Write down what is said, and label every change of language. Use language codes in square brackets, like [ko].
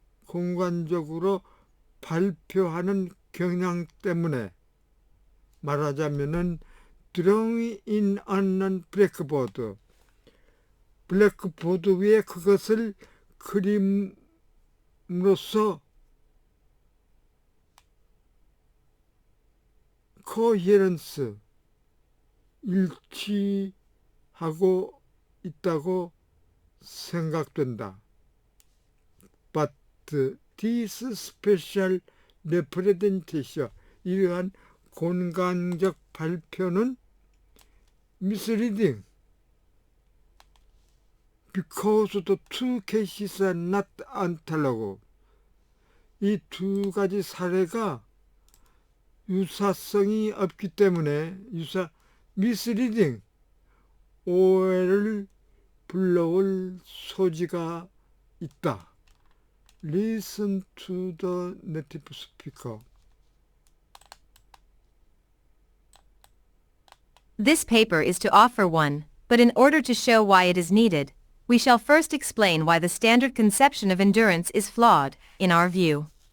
[ko] 공간적으로 발표하는 경향 때문에 말하자면은 [en] drawing in on [ko] 블랙보드 위에 그것을 그림으로써 coherence 일치하고 있다고 생각된다. [en] But this special representation [ko] 이러한 공간적 발표는 [en] misleading because the two cases are not analogous. [ko] 이 두 가지 사례가 유사성이 없기 때문에 misleading 오해를 불러올 소지가 있다. [en] Listen to the native speaker. This paper is to offer one, but in order to show why it is needed, we shall first explain why the standard conception of endurance is flawed, in our view.